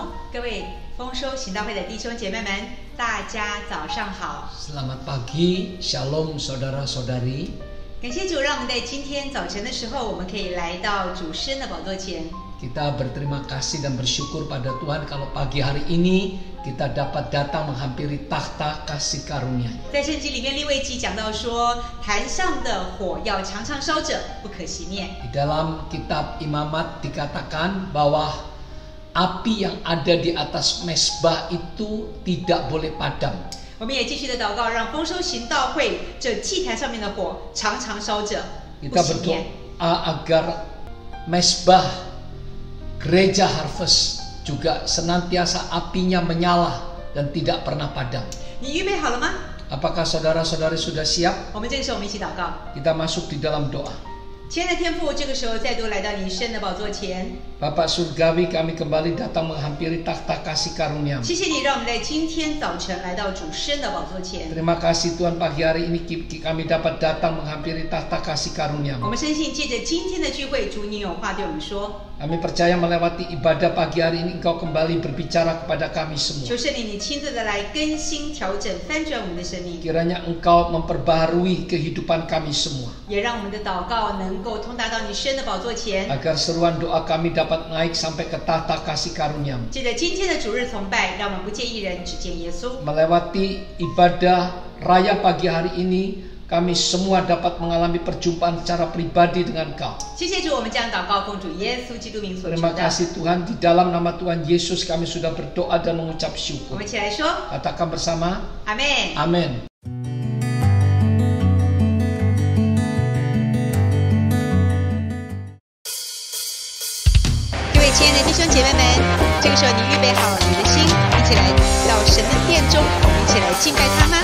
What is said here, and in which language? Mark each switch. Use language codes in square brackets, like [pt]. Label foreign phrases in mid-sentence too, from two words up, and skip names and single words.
[zh] 各位丰收行道会的弟兄姐妹们，大家早上好。 [id] Selamat pagi, Shalom saudara-saudari。 [zh] 感谢主，让我们在今天早晨的时候，我们可以来到主施恩的宝座前。 [id] Kita berterima kasih dan bersyukur pada Tuhan kalau pagi hari ini kita dapat datang menghampiri takhta kasih karunia。 [zh] 在圣经里面，利未记讲到说，坛上的火要常常烧着，不可熄灭。 [id] Di dalam kitab Imamat dikatakan bahwa api yang ada di atas mezbah itu tidak boleh padam。 [zh] 我们也继续的祷告，让丰收行道会这祭坛上面的火常常烧着，不 [id] Kita [zh] 熄灭。 [id] berdoa agar mezbah gereja Harvest juga senantiasa apinya menyala dan tidak pernah padam。 [zh] 你预备好了吗？ [id] Apakah saudara-saudari sudah siap? [zh] 我们这个时候，我们一起祷告。 [id] Kita masuk di dalam doa。 [zh] 亲爱的天父，这个时候再度来到你施恩的宝座前。 [id] Bapak Surgawi, kami kembali datang menghampiri takhta kasih karunia-Mu。 [zh] 谢谢你，让我们在今天早晨来到主施恩的宝座前。 [id] Terima kasih Tuhan, pagi hari ini kami dapat datang menghampiri takhta kasih [zh] 我 [id] karunia-Mu。 [zh] 们深信，借着今天的聚会，主你有话对我们说。 [id] Kami percaya melewati ibadah pagi hari ini Engkau kembali berbicara kepada kami [zh] 求 [id] semua。 [zh] 圣灵，你亲自的来更新、调整、翻转我们的生命， [id] Kiranya Engkau memperbaharui kehidupan kami semua。 [zh] 也让我们的祷告能够通达到你施恩的宝座前。 [id] Agar seruan doa kami dapat naik sampai ke takhta kasih karunia-Mu。 [zh] 借着今天的主日崇拜，让我们不见一人，只见耶稣。 [id] Melewati ibadah raya pagi hari ini kami semua dapat mengalami perjumpaan secara pribadi dengan Kau。 [zh] 谢谢主，我们这样祷告，奉主耶稣基督名所求 [id] Terima [zh] 的。 [id] kasih Tuhan, di dalam nama Tuhan Yesus kami sudah berdoa dan mengucap [zh] 我 [id] syukur。 [zh] 们一起来说， [id] Katakan bersama, [zh] 阿门。 [id] Amin。 [zh] 各位亲爱的弟兄姐妹们，这个时候你预备好你的心，一起来到神的殿中，我们一起来敬拜他吗？